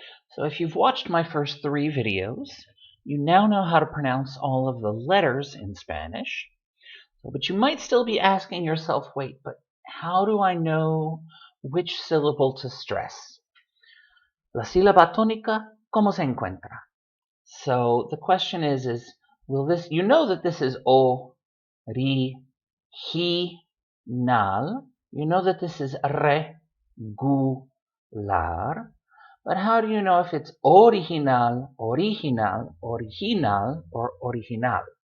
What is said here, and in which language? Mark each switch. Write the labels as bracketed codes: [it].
[en] So if you've watched my first 3 videos, you now know how to pronounce all of the letters in Spanish. But you might still be asking yourself, wait, but how do I know which syllable to stress? [es] La sílaba tónica, ¿cómo se encuentra? [en] So the question is will this, you know that this is o, ri, hi, nal. You know that this is re, gu, lar. But how do you know if it's original, original, original, or original?